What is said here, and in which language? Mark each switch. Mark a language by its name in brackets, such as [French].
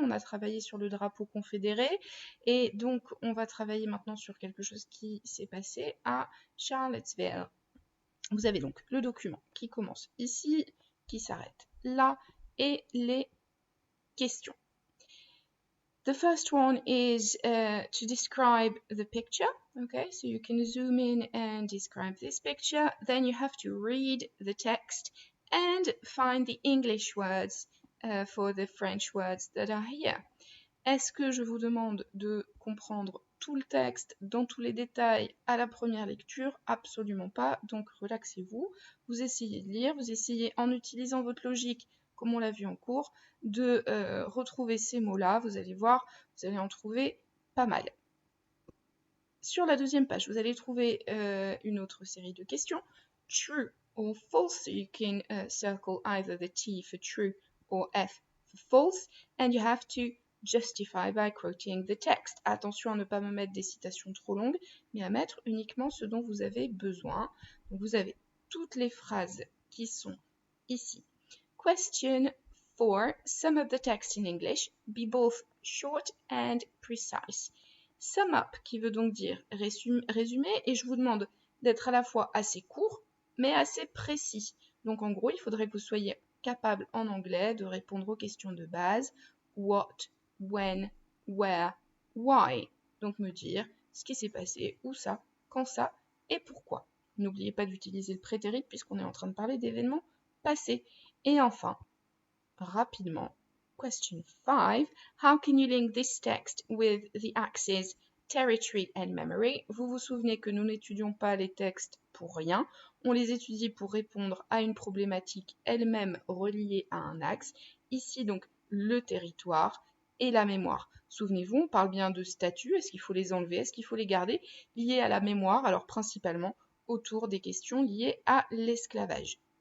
[French] On a travaillé sur le drapeau confédéré et donc on va travailler maintenant sur quelque chose qui s'est passé à Charlottesville. Vous avez donc le document qui commence ici, qui s'arrête là et les questions. [English] The first one is to describe the picture. Okay, so you can zoom in and describe this picture. Then you have to read the text and find the English words for the French words that are here. [French] Est-ce que je vous demande de comprendre tout le texte dans tous les détails à la première lecture? Absolument pas, donc relaxez-vous. Vous essayez de lire, vous essayez en utilisant votre logique, comme on l'a vu en cours, de retrouver ces mots-là. Vous allez voir, vous allez en trouver pas mal. Sur la deuxième page, vous allez trouver une autre série de questions. [English] True or false, so you can circle either the T for true or F for false, and you have to justify by quoting the text. [French] Attention à ne pas me mettre des citations trop longues, mais à mettre uniquement ce dont vous avez besoin. Donc vous avez toutes les phrases qui sont ici. Question 4. [English] Sum up the text in English. Be both short and precise. [French] Sum up qui veut donc dire résumer et je vous demande d'être à la fois assez court mais assez précis. Donc en gros, il faudrait que vous soyez capable en anglais de répondre aux questions de base. [English] What, when, where, why. [French] Donc me dire ce qui s'est passé, où ça, quand ça et pourquoi. N'oubliez pas d'utiliser le prétérit puisqu'on est en train de parler d'événements passés. Et enfin, rapidement, question 5. [English] How can you link this text with the axes territory and memory? [French] Vous vous souvenez que nous n'étudions pas les textes pour rien. On les étudie pour répondre à une problématique elle-même reliée à un axe. Ici, donc, le territoire et la mémoire. Souvenez-vous, on parle bien de statuts. Est-ce qu'il faut les enlever? Est-ce qu'il faut les garder? Liés à la mémoire, alors principalement autour des questions liées à l'esclavage.